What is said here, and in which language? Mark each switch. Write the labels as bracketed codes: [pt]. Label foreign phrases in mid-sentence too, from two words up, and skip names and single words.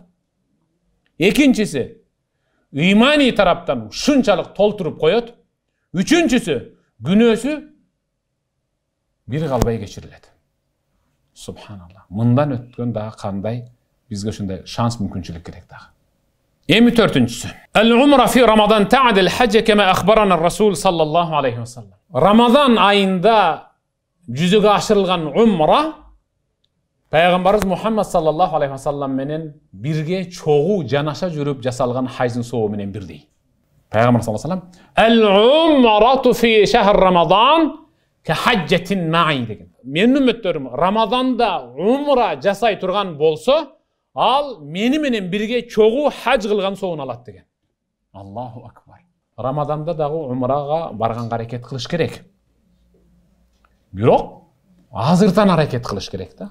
[ky] Экинчиси, имани тараптан шунчалык толтуруп коет. Үчүнчүсү, күнөөсү бир калбай кечирилет. Субханалла. Мындан өткөн дагы кандай бизге ушундай шанс мүмкүнчүлүк керек дагы. Эми төртүнчүсү. [ar] العمرة في رمضان تعدل حج كما أخبرنا الرسول صلى الله عليه وسلم. [ky] Рамадан айында жүзөгө ашырылган умра Пайгамбарыбыз Мухаммад [ar] صلى الله عليه وسلم [ky] менен бирге чогуу жанаша жүрүп жасалган хаждын сообу менен бирдей. [ar] Пайгамбар صلى الله عليه وسلم العمرة في شهر رمضان كحجة معي деген. [ky] Менин үммөттөрүм Рамаданда умра жасай турган болсо, ал мени менен бирге чогуу хаж кылган сообун алат деген. [ar] الله أكبر. [ky] Рамаданда дагы умрага барганга аракет кылыш керек. Бирок азыртан аракет кылыш керек да.